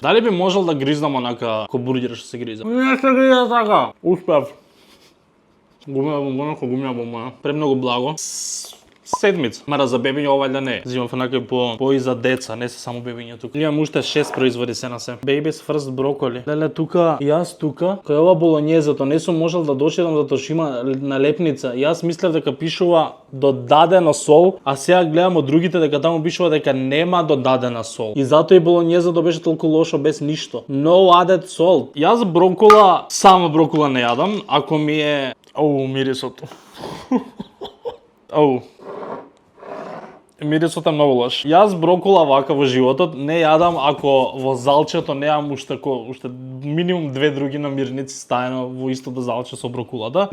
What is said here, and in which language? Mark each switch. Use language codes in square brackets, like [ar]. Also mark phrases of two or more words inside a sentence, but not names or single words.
[mk] Дали би можел да гризнам онака ко бургер што се гриза? Не се гриза така. Успев. Гумена бомбона ко гумена бомбона. Премногу благо. Седмица. Мара за бебиња ова да не е. Зимам онака по и за деца, не се само бебиња тука. Имам уште 6 производи се на се. [en] Baby's first broccoli. [mk] Леле тука, јас тука, кај ова болонјезето не сум можел да доширам затоа што има налепница. Јас мислев дека пишува додадено сол, а сега гледам од другите дека таму пишува дека нема додадена сол. И затоа и болонјезето беше толку лошо без ништо. [en] No added salt. [mk] Јас брокола, само брокола не јадам, ако ми е мирисото. Мирисот е многу лош. Јас брокола вака во животот не јадам ако во залчето неам уште минимум 2 други намирници стаено во истото залче со брокулата.